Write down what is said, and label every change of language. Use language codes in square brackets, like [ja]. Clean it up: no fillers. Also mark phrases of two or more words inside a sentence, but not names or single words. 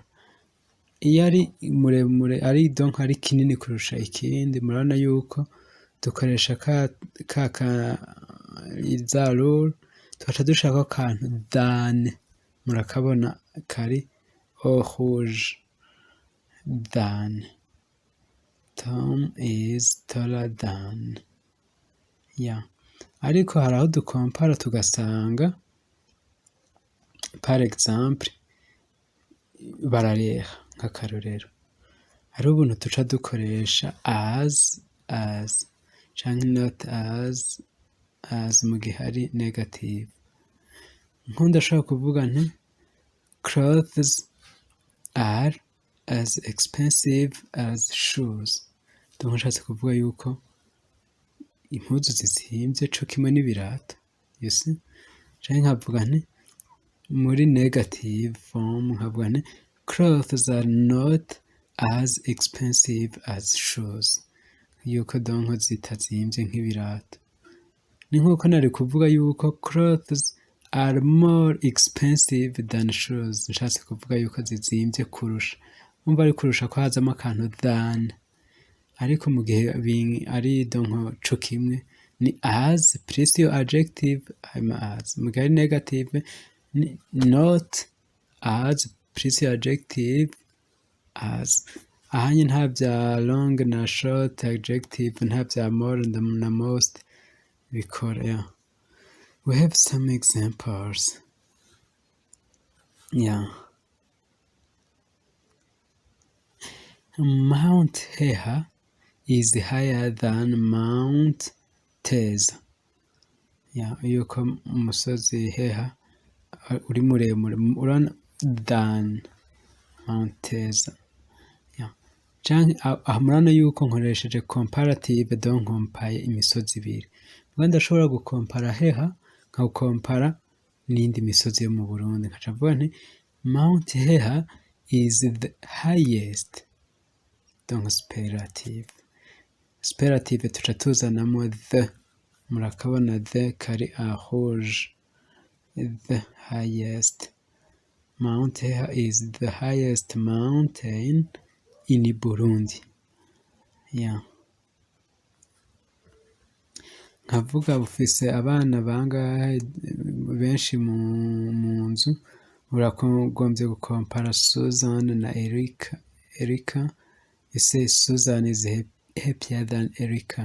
[rn] Iyo ari muremure ari donc ari kinini kurusha ikindi, murabona yuko dukoresha za rule tugaca dushirako akantu than, murakabona kari [fr] au rouge, [rn] than. [en] Tom is taller than, yeah. [rn] Ariko hari aho dukompara tugasanga [fr] par exemple [rn] barareha nk'akarorero, hariho ubuntu tuca dukoresha as canke [en] not as [rn] mu gihe ari negative. Ndashobora kuvuga nti [en] clothes are as expensive as shoes. [rn] Donc nshatse kuvuga yuko impuzu zizimvye co kimwe n'ibirato, [en] you see. [rn] Canke nkavuga nti muri [en] negative form [rn] nkavuga nti [en] clothes are not as expensive as shoes, [rn] yuko donc zitazimvye nk'ibirato. Ni nkuko nari kuvuga yuko [en] clothes are more expensive than shoes, [rn] nshatse kuvuga yuko zizimvye kurusha. Umva ari kurusha ko hazamo akantu than, ariko mu gihe ari donc co kimwe ni [en] as plus your adjective [rn] hama as. Mu gihe ari negative ni [en] not as plus your adjective as. [rn] Ahanye nta vya long na [en] short adjective, [rn] nta vya more na most bikora, yeah. [en] We have some examples, yeah. Mount Heha is higher than Mount Teza, yeah. [rn] Yuko umusozi Heha uri muremure, urana than Mount Teza, yeah. Canke murana yuko nkoresheje comparative donc compaye imisozi ibiri. Ndashobora gukompara Heha nkagukompara n'indi misozi yo mu Burundi, nkaca mvuga nti [en] Mount Heha is the highest, [rn] donc superlative. Superlative tuca tuzanamo the, murakabona the kari [fr] en rouge, [en] the highest. Mount Heha is the highest mountain in Burundi, yeah. [rn] Nkavuga bufise abana bangahe benshi mu nzu, uragombye gukompara Susan na Erika. [en] Ese Susan is happier than Erica.